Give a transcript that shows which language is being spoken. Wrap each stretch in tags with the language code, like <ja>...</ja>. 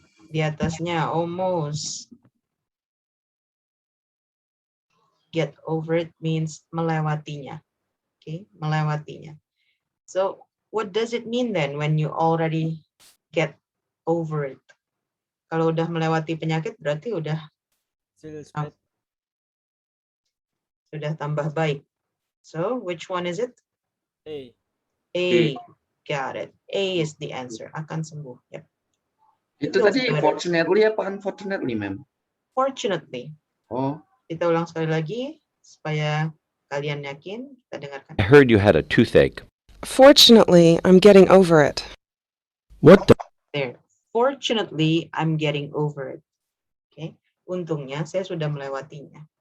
<id>Di atasnya, almost.</id> <en>Get over it means melewatinya. Okay, melewatinya. So, what does it mean then when you already get over it?</en> <id>Kalau udah melewati penyakit berarti udah</id> <en>Feels better.</en> <id>sudah tambah baik.</id> <en>So, which one is it? A. A. Got it. A is the answer.</en> <id>Akan sembuh.</id> <en>Yep.</en> <id>Itu tadi fortunately apa unfortunately, ma'am?</id> <en>Fortunately. Oh.</en> <id>Kita ulang sekali lagi supaya kalian yakin. Kita dengarkan.</id> <en>I heard you had a toothache. Fortunately, I'm getting over it. What There. Fortunately, I'm getting over it. Okay.</en> <id>Untungnya saya sudah melewatinya.</id>